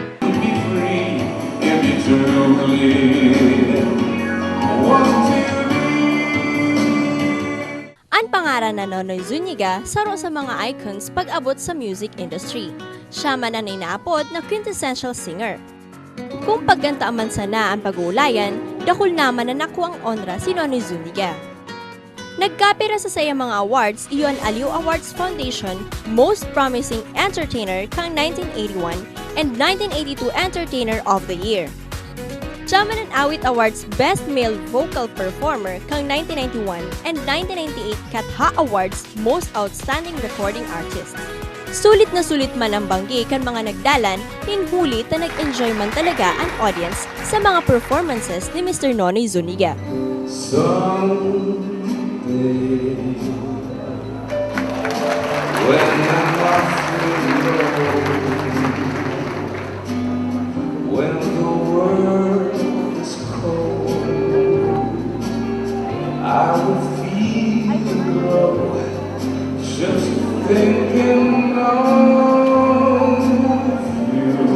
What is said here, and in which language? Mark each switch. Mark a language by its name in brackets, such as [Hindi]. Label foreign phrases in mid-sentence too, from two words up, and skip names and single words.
[Bikol] Ang pangaran na Nonoy Zuniga, saro sa mga icons pag-abot sa [English] music industry. [Bikol] Siya man ang inaapod na [English] quintessential singer. [Bikol] Kung pagganta man sana ang pag-uulayan, dakul naman na nakuang onra si Nonoy Zuniga. Nagkapira sa sayang mga awards, iyon Aliw Awards Foundation Most Promising Entertainer kang 1981 and 1982 Entertainer of the Year. Chaman and Awit Awards Best Male Vocal Performer kang 1991 and 1998 Katha Awards Most Outstanding Recording Artist. Sulit na sulit man ang banggi kan mga nagdalan, hinhulit na nag-enjoy man talaga ang audience sa mga performances ni Mr. Nonoy Zuniga. [English] When the world is cold, I will feel the glow just thinking of you